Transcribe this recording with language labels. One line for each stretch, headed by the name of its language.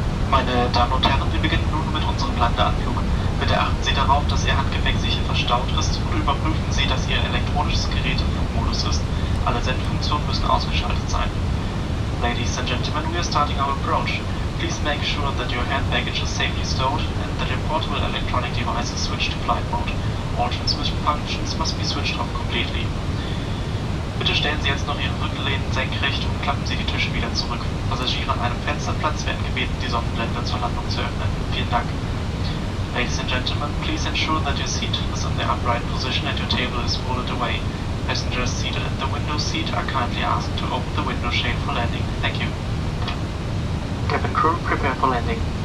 German: Meine Damen und Herren, wir beginnen nun mit unserem Landeanflug. Bitte achten Sie darauf, dass Ihr Handgepäck sicher verstaut ist und überprüfen Sie, dass Ihr elektronisches Gerät im Flugmodus ist. Alle Sendefunktionen müssen ausgeschaltet sein.
English: Ladies and gentlemen, we are starting our approach. Please make sure that your hand baggage is safely stowed and that your portable electronic devices switch to flight mode. All transmission functions must be switched off completely.
German: Bitte stellen Sie jetzt noch Ihre Rückenlehnen senkrecht und klappen Sie die Tische wieder zurück. Passagiere an einem Fensterplatz werden gebeten, die Sonnenblende zur Landung zu öffnen. Vielen Dank.
English: Ladies and gentlemen, please ensure that your seat is in the upright position and your table is folded away. Passengers seated in the window seat are kindly asked to open the window shade for landing. Thank you. Cabin crew, prepare for landing.